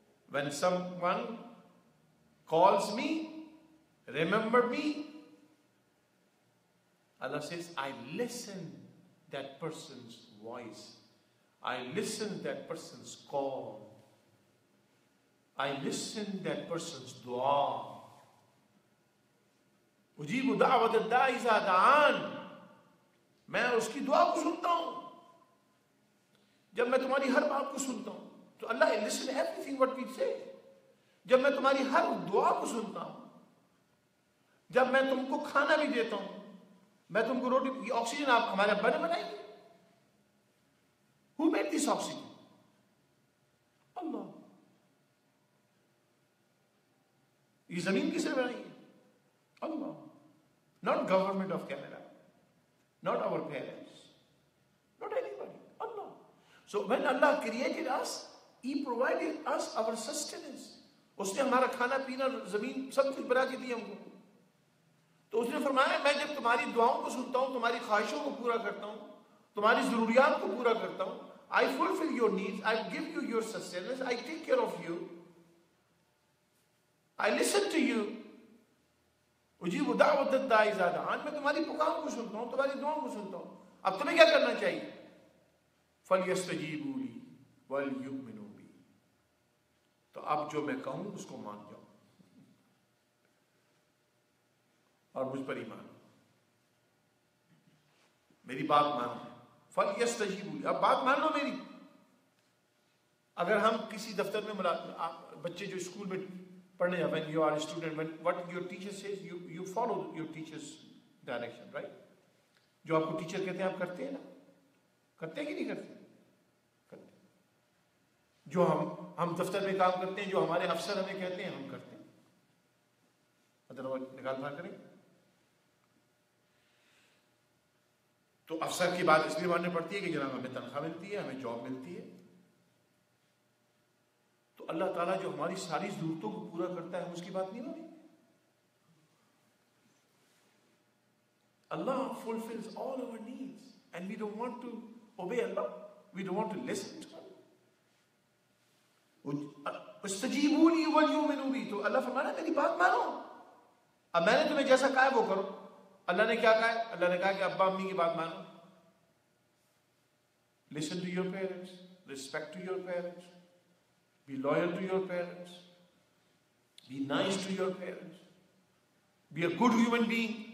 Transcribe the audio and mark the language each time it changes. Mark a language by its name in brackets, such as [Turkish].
[English] When someone calls me, remember me, Allah says, I listen that person's voice. I listen that person's call. I listen that person's dua. [Arabic] اجیب دعوت الداعی اذا دعان. [Urdu] میں اس کی دعا کو سنتا ہوں جب میں تمہاری ہر بات کو سنتا ہوں. [English] تو Allah listen everything what we say. [Urdu] جب میں تمہاری ہر دعا کو سنتا ہوں, جب میں تم کو کھانا بھی دیتا ہوں, میں تم کو روٹی, یہ آکسیجن آپ ہمارے ابا نے بنائی ہے. [English] Who made this oxygen? Allah. [Urdu] یہ زمین کس نے بنائی ہے؟ اللہ. [English] Not government of Canada, not our parents, not anybody. Allah. So when Allah created us, He provided us our sustenance. [Urdu] اس نے ہمارا کھانا پینا زمین سب کچھ بنا کے دیا ہم کو. تو اس نے فرمایا میں جب تمہاری دعاؤں کو سنتا ہوں, تمہاری خواہشوں کو پورا کرتا ہوں, تمہاری ضروریات کو پورا کرتا ہوں, [English] I fulfill your needs, I give you your sustenance, I take care of you, I listen to you. [Arabic] اجیب دعوت الداعی اذا دعان. [Urdu] میں تمہاری پکاروں کو سنتا ہوں, تمہاری دعاؤں کو سنتا ہوں. اب تمہیں کیا کرنا چاہیے؟ [Arabic] فَلْيَسْتَجِيبُوا لِي وَلْيُؤْمِنُوا بِي. [Urdu] تو اب جو میں کہوں اس کو مان جاؤ اور مجھ پر ایمان, میری بات مانو. [Arabic] فَلْيَسْتَجِيبُوا لِي. [Urdu] اب بات مان لو میری. اگر ہم کسی دفتر میں بچے جو اسکول میں پڑھنے جا, [English] when you are a student, when what your teacher says, you follow your teacher's direction, right? [Urdu] جو آپ کو ٹیچر کہتے ہیں آپ کرتے ہیں نا, کرتے ہیں کہ نہیں کرتے؟ کرتے. جو ہم دفتر میں کام کرتے ہیں, جو ہمارے افسر ہمیں کہتے ہیں ہم کرتے ہیں. ادروائز نکال بھاگ کریں. تو افسر کی بات اس لیے ماننی پڑتی ہے کہ جناب ہمیں تنخواہ ملتی ہے, ہمیں جاب ملتی ہے. تو اللہ تعالیٰ جو ہماری ساری ضرورتوں کو پورا کرتا ہے, ہم اس کی بات نہیں مانیں. [English] Allah fulfills all our needs and we don't want to obey Allah. We don't want to listen to Allah. [Arabic] استجیبوا لی ولیؤمنوا بی. [Urdu] تو اللہ فرمانا میری بات مانو. اب میں نے تمہیں جیسا کہا ہے وہ کرو. اللہ نے کیا کہا ہے؟ اللہ نے کہا کہ ابا امی کی بات مانو. [English] Listen to your parents, respect to your parents, be loyal to your parents, be nice to your parents, be a good human being.